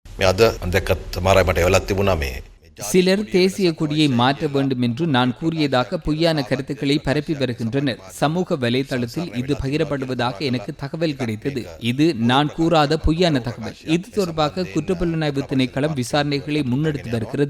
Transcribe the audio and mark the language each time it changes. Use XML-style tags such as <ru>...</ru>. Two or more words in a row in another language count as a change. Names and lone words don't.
<si>මේ අද දැක්කත් සමහර අය මට එවලක් තිබුණා මේ</si> <ta>சிலர் தேசிய கொடியை மாற்ற வேண்டும் என்று நான் கூறியதாக பொய்யான கருத்துக்களை பரப்பி வருகின்றனர். சமூக வலைதளத்தில் இது பகிரப்படுவதாக எனக்கு தகவல் கிடைத்தது. இது நான் கூறாத பொய்யான தகவல். இது தொடர்பாக குற்றப்புலனாய்வு திணைக்களம் விசாரணைகளை முன்னெடுத்து வருகிறது.</ta>